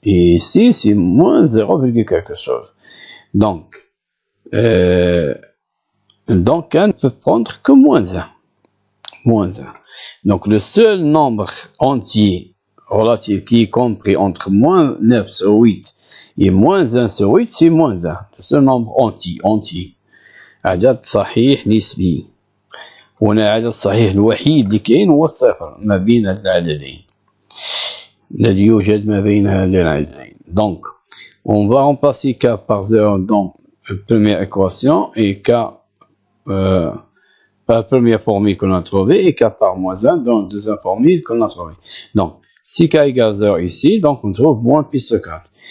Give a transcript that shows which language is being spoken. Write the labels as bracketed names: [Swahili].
[French] Et ici, c'est moins 0, quelque chose. Donc, K ne peut prendre que moins 1. Moins 1. Donc, le seul nombre entier relatif qui est compris entre moins 9 sur 8 et moins 1 sur 8, c'est moins 1. Le seul nombre entier. [Arabic] عدد صحيح نسبي. هنا العدد الصحيح الوحيد اللي كاين هو الصفر ما بين هاد العددين. الذي يوجد ما بين هذين العددين. [French] Donc, on va remplacer K par 0 dans la première équation et K par la première formule qu'on a trouvée et K par moins 1 dans la deuxième formule qu'on a trouvée. Donc, si K égale 0 ici, donc on trouve moins pi sur 4.